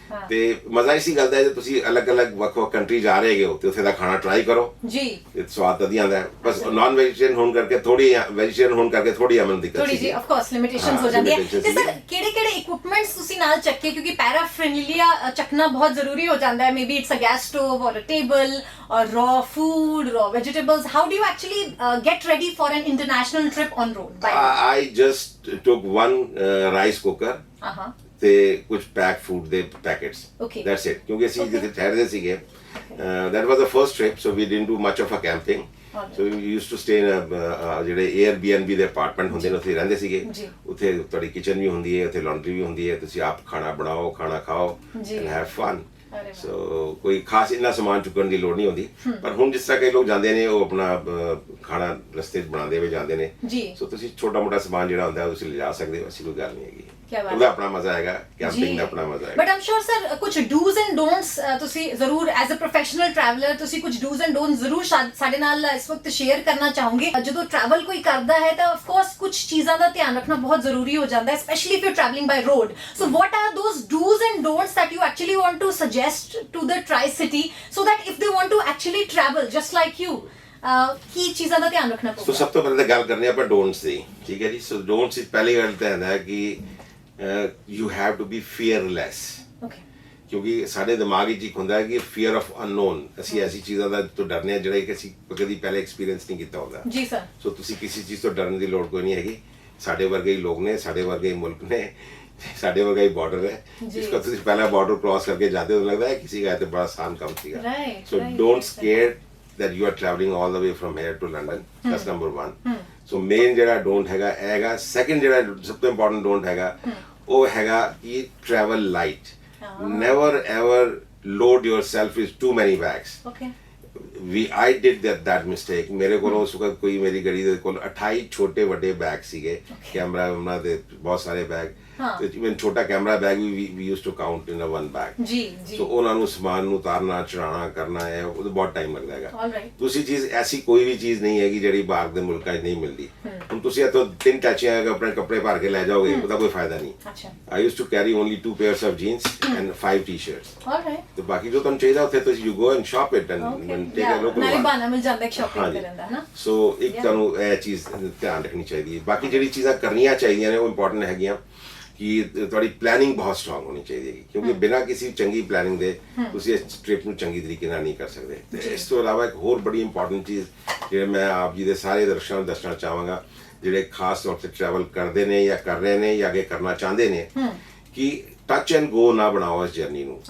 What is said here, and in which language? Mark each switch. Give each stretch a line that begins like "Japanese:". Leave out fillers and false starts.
Punjabi: ਤੇ ਮਜ਼ਾ ਇਸੀ ਗੱਲ ਦਾ ਹੈ ਜੇ ਤੁਸੀਂ ਅਲੱਗ-ਅਲੱਗ ਵੱਖ-ਵੱਖ ਕੰਟਰੀ ਜਾ ਰਹੇ ਹੋ ਤੇ ਉੱਥੇ ਦਾ ਖਾਣਾ ਟਰਾਈ ਕਰੋ ਜੀ, ਤੇ ਸਵਾਦ ਵਧੀਆ ਆਉਂਦਾ ਹੈ। ਬਸ ਨਾਨ ਵੈਜੀਟੇਰੀਅਨ ਹੋਣ ਕਰਕੇ ਥੋੜੀ ਅਮਨ ਦਿੱਕਤ ਥੋੜੀ ਜੀ ਆਫ ਕੋਰਸ ਲਿਮਿਟੇਸ਼ਨਸ ਹੋ ਜਾਂਦੀਆਂ। ਤੇ ਸਰ ਕਿਹੜੇ ਇਕਵਿਪਮੈਂਟਸ ਤੁਸੀਂ ਨਾਲ ਚੱਕੇ, ਕਿਉਂਕਿ ਪੈਰਾ ਫ੍ਰੈਂਡਲੀਆ ਚੱਕਣਾ ਬਹੁਤ ਜ਼ਰੂਰੀ ਹੋ ਜਾਂਦਾ ਹੈ।
English: Maybe it's a gas stove or a table or raw food, raw vegetables. How do you actually get ready for an international trip on road? I just took one rice cooker
Punjabi: ਤੇ ਕੁਝ ਪੈਕ ਫੂਡ ਦੇ packets,
English: that's it,
Punjabi: ਕਿਉਂਕਿ ਅਸੀਂ ਜਿੱਥੇ ਠਹਿਰਦੇ ਸੀਗੇ
English: that was the first trip, so we didn't do much of a camping. so we used to stay in
Punjabi: ਜਿਹੜੇ Airbnb ਦੇ apartment ਹੁੰਦੇ ਨੇ ਉੱਥੇ ਰਹਿੰਦੇ ਸੀਗੇ। ਉੱਥੇ ਤੁਹਾਡੀ ਕਿਚਨ ਵੀ ਹੁੰਦੀ ਹੈ, ਉੱਥੇ ਲਾਂਡਰੀ ਵੀ ਹੁੰਦੀ ਹੈ, ਤੁਸੀਂ ਆਪ ਖਾਣਾ ਬਣਾਓ, ਖਾਣਾ ਖਾਓ
English: and have fun.
Punjabi: ਸੋ ਕੋਈ ਖਾਸ ਇੰਨਾ ਸਮਾਨ ਚੁੱਕਣ ਦੀ ਲੋੜ ਨਹੀਂ ਹੁੰਦੀ। ਪਰ ਹੁਣ ਜਿਸ ਤਰ੍ਹਾਂ ਕਈ ਲੋਕ ਜਾਂਦੇ ਨੇ ਉਹ ਆਪਣਾ ਖਾਣਾ ਰਸਤੇ 'ਚ ਬਣਾਉਂਦੇ ਹੋਏ ਜਾਂਦੇ ਨੇ, ਸੋ ਤੁਸੀਂ ਛੋਟਾ ਮੋਟਾ ਸਮਾਨ ਜਿਹੜਾ ਹੁੰਦਾ ਤੁਸੀਂ ਲਿਜਾ ਸਕਦੇ ਹੋ, ਐਸੀ ਕੋਈ ਗੱਲ ਨਹੀਂ ਹੈਗੀ। ਉਹਦਾ ਆਪਣਾ ਮਜ਼ਾ ਹੈਗਾ, ਕੈਂਪਿੰਗ ਦਾ ਆਪਣਾ ਮਜ਼ਾ ਹੈਗਾ। ਬਟ ਆਮ ਸ਼ੋਰ ਸਰ ਕੁਝ ਡੂਜ਼ ਐਂਡ ਡੋਨਟਸ ਤੁਸੀਂ ਜ਼ਰੂਰ
English: as a professional traveller
Punjabi: ਤੁਸੀਂ ਕੁਝ ਡੂਜ਼ ਐਂਡ ਡੋਨਟਸ ਜ਼ਰੂਰ ਸਾਡੇ ਨਾਲ ਇਸ ਵਕਤ ਸ਼ੇਅਰ ਕਰਨਾ ਚਾਹੋਗੇ। ਜਦੋਂ ਟਰੈਵਲ ਕੋਈ ਕਰਦਾ ਹੈ ਤਾਂ ਆਫ ਕੋਰਸ ਕੁਝ ਚੀਜ਼ਾਂ ਦਾ ਧਿਆਨ ਰੱਖਣਾ ਬਹੁਤ ਜ਼ਰੂਰੀ ਹੋ ਜਾਂਦਾ ਹੈ,
English: Specially if you travelling by road. So what are those do's and don'ts that you actually want to suggest to the Tri-City so that if they want to actually travel just like you,
Punjabi: ਕੀ ਚੀਜ਼ਾਂ ਦਾ ਧਿਆਨ ਰੱਖਣਾ ਪਊਗਾ? ਸੋ ਸਭ ਤੋਂ ਪਹਿਲਾਂ ਤਾਂ ਗੱਲ ਕਰਨੀ ਆਪਾਂ ਡੋਨਟਸ ਦੀ, ਠੀਕ ਹੈ ਜੀ। ਸੋ ਡੋਨਟਸ ਵਿੱਚ ਪਹਿਲੀ ਗੱਲ ਤਾਂ ਹੈ ਕਿ
English: you have to be fearless,
Punjabi: ਕਿਉਂਕਿ ਸਾਡੇ ਦਿਮਾਗ ਵਿੱਚ ਇੱਕ ਹੁੰਦਾ ਹੈ ਕਿ
English: fear of unknown,
Punjabi: ਅਸੀਂ ਐਸੀ ਚੀਜ਼ਾਂ ਦਾ ਤੋਂ ਡਰਨੇ ਆ ਜਿਹੜਾ ਕਿ ਅਸੀਂ ਕਦੀ ਪਹਿਲੇ ਐਕਸਪੀਰੀਅੰਸ ਨਹੀਂ ਕੀਤਾ ਹੁੰਦਾ ਜੀ ਸਰ। ਸੋ ਤੁਸੀਂ ਕਿਸੇ ਚੀਜ਼ ਤੋਂ ਡਰਨ ਦੀ ਲੋੜ ਕੋਈ ਨਹੀਂ ਹੈਗੀ। ਸਾਡੇ ਵਰਗੇ ਹੀ ਲੋਕ ਨੇ, ਸਾਡੇ ਵਰਗੇ ਹੀ ਮੁਲਕ ਨੇ, ਸਾਡੇ ਵਰਗਾ ਹੀ ਬਾਰਡਰ ਹੈ, ਜਿਸਕੋ ਤੁਸੀਂ ਪਹਿਲਾ ਬਾਰਡਰ ਕ੍ਰਾਸ ਕਰਕੇ ਜਾਂਦੇ ਹੋ ਲੱਗਦਾ ਹੈ ਕਿਸੇ ਦਾ ਤੇ ਬੜਾ ਆਸਾਨ ਕੰਮ ਸੀਗਾ।
English: So don't scare, that you are traveling all the way from here to London. That's number one.
Punjabi: So main ਜਿਹੜਾ don't ਹੈਗਾ second ਜਿਹੜਾ ਸਭ ਤੋਂ important don't ਹੈਗਾ ਉਹ ਹੈਗਾ ਕਿ
English: travel light. Never ever load yourself with too many bags. Okay. I did that mistake.
Punjabi: ਮੇਰੇ ਕੋਲ ਉਸ ਵਕਤ ਕੋਈ ਮੇਰੀ ਗੱਡੀ ਦੇ ਕੋਲ 28 ਛੋਟੇ ਵੱਡੇ ਬੈਗ ਸੀਗੇ, ਕੈਮਰਾ ਉਹਨਾਂ ਦੇ ਬਹੁਤ ਸਾਰੇ ਬੈਗ, ਤੇ ਇਵਨ ਛੋਟਾ camera bag we
English: we used to count in a one bag.
Punjabi: ਜੀ ਜੀ। ਸੋ ਉਹਨਾਂ ਨੂੰ ਸਮਾਨ ਨੂੰ ਉਤਾਰਨਾ ਚੜਾਉਣਾ ਕਰਨਾ ਹੈ, ਉਹਦਾ ਬਹੁਤ ਟਾਈਮ ਲੱਗਦਾ ਹੈਗਾ।
English: Alright.
Punjabi: ਦੂਸਰੀ ਚੀਜ਼, ਐਸੀ ਕੋਈ ਵੀ ਚੀਜ਼ ਨਹੀਂ ਹੈਗੀ ਜਿਹੜੀ ਬਾਹਰ ਦੇ ਮੁਲਕਾਂ 'ਚ ਨਹੀਂ ਮਿਲਦੀ। ਹੁਣ ਤੁਸੀਂ ਇੱਥੋਂ 3 ਟੈਚੀਆਂ ਆਪਣੇ ਕੱਪੜੇ ਭਰ ਕੇ ਲੈ ਜਾਓਗੇ, ਉਹਦਾ ਕੋਈ ਫਾਇਦਾ ਨਹੀਂ। ਅੱਛਾ।
English: I used to carry only 2 pairs of jeans and 5 t-shirts. Alright.
Punjabi: ਤੇ ਬਾਕੀ ਜੋ ਤੁਹਾਨੂੰ ਚਾਹੀਦਾ ਉੱਥੇ ਤੁਸੀਂ
English: you go and shop it and take a local
Punjabi: ਨਾਲੇ
English: one.
Punjabi: ਬਹਾਨਾ ਮਿਲ ਜਾਂਦਾ ਇੱਕ ਸ਼ਾਪਿੰਗ ਕਰਨ ਦਾ, ਹਨਾ। ਸੋ ਇੱਕ ਤੁਹਾਨੂੰ ਇਹ ਚੀਜ਼ ਧਿਆਨ ਰੱਖਣੀ ਚਾਹੀਦੀ ਹੈ। ਬਾਕੀ ਜਿਹੜੀ ਚੀਜ਼ਾਂ ਕਰਨੀਆਂ ਚਾਹੀਦੀਆਂ ਨੇ ਉਹ ਇੰਪੋਰਟੈਂਟ ਹੈਗੀਆਂ ਕਿ ਤੁਹਾਡੀ ਪਲੈਨਿੰਗ ਬਹੁਤ ਸਟਰੋਂਗ ਹੋਣੀ ਚਾਹੀਦੀ ਹੈ, ਕਿਉਂਕਿ ਬਿਨਾਂ ਕਿਸੇ ਚੰਗੀ ਪਲੈਨਿੰਗ ਦੇ ਤੁਸੀਂ ਇਸ ਟ੍ਰਿਪ ਨੂੰ ਚੰਗੀ ਤਰੀਕੇ ਨਾਲ ਨਹੀਂ ਕਰ ਸਕਦੇ। ਤੇ ਇਸ ਤੋਂ ਇਲਾਵਾ ਇੱਕ ਹੋਰ ਬੜੀ ਇੰਪੋਰਟੈਂਟ ਚੀਜ਼ ਜਿਹੜੇ ਮੈਂ ਆਪ ਜੀ ਦੇ ਸਾਰੇ ਦਰਸ਼ਕਾਂ ਨੂੰ ਦੱਸਣਾ ਚਾਹਾਂਗਾ, ਜਿਹੜੇ ਖਾਸ ਤੌਰ ਤੇ ਟਰੈਵਲ ਕਰਦੇ ਨੇ ਜਾਂ ਕਰ ਰਹੇ ਨੇ ਜਾਂ ਅੱਗੇ ਕਰਨਾ ਚਾਹੁੰਦੇ ਨੇ, ਕਿ
English: touch and go
Punjabi: ਨਾ ਬਣਾਓ ਇਸ ਜਰਨੀ ਨੂੰ।